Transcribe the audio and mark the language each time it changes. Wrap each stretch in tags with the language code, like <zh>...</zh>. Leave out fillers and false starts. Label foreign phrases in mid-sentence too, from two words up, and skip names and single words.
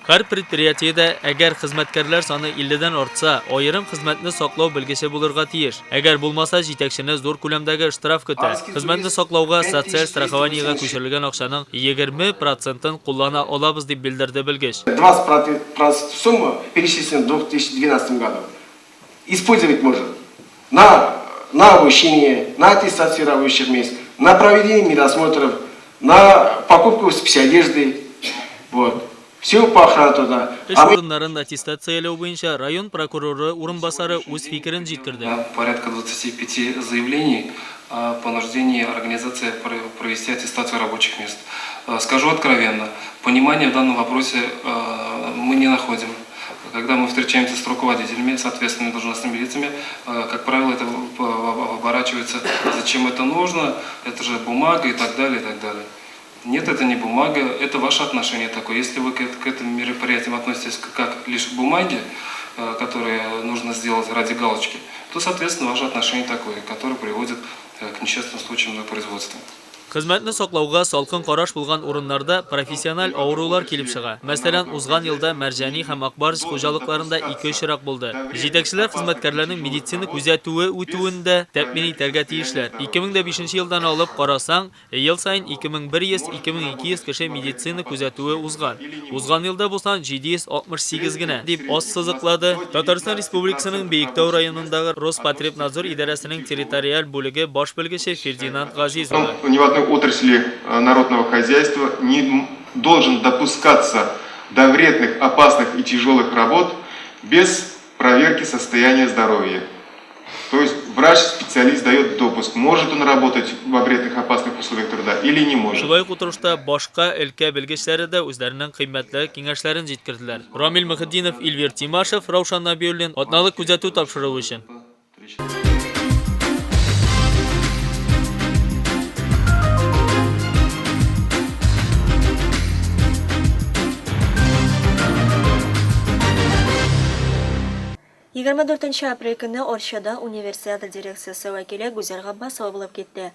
<tt>Һәр предприятиедә әгәр хезмәткәрләр саны 50-дән артса, аерым хезмәтне саклау белгече булырга тиеш. Әгәр булмаса, җитәкчене зур күләмдәге штраф көтә. Хезмәтне саклауга социаль страхованиегә күчерелгән акчаның 20%-ын куллана алабыз дип белдерде белгеч.</tt> <ru>20% суммы перечислена в 2012 году. Использовать можно на обучение, на аттестацию рабочих мест, на проведение медосмотров, на покупку спецодежды. Вот. Все по охране туда.</ru> <tt>Эш урыннарын аттестацияләү буенча район прокуроры урынбасары үз фикерен җиткерде.</tt> <ru>Порядка 25 заявлений о понуждении организации провести аттестацию рабочих мест. Скажу откровенно, понимания в данном вопросе мы не находим. Когда мы встречаемся с руководителями, с ответственными должностными лицами, как правило, это оборачивается, зачем это нужно, это же бумага и так далее, и так далее. Нет, это не бумага, это ваше отношение такое. Если вы к этим мероприятиям относитесь как лишь к бумаге, которые нужно сделать ради галочки, то, соответственно, ваше отношение такое, которое приводит к несчастным случаям на производстве.</ru> <tt>Хезмәтне саклауга салкын караш булган урыннарда профессиональ авырулар килеп чыга. Мәсәлән, узган елда Мәрҗани һәм Акбарс хуҗалыкларында 2 очрак булды. Җитәкчеләр хезмәткәрләрнең медицина күзәтүе үтүендә тәэмин итәргә тиешләр. 2005 елдан алып карасаң, ел сайын 2100-2200 кеше медицина күзәтүе узган. Узган елда булсан 768 генә, дип аз сызыклады Татарстан Республикасының Биектау районындагы Роспотребнадзор идарәсенең территориаль бүлеге баш белгече Фердинанд Газизов.</tt> <ru>Отрасли народного хозяйства не должен допускаться до вредных, опасных и тяжелых работ без проверки состояния здоровья. То есть врач-специалист дает допуск, может он работать во вредных, опасных условиях труда или не может.</ru> <tt>Шулай ук утырышта башка өлкә белгечләре дә үзләренең кыйммәтле киңәшләрен җиткерделәр. Рамил Мөхетдинов, Эльвир Тимашев, Раушан Набиуллин, атналык күзәтү тапшыруы өчен. Егерме 4 апрель көне Орчада универсиада дирекциясе вәкиле Гүзәл Габбасова булып китте.</tt>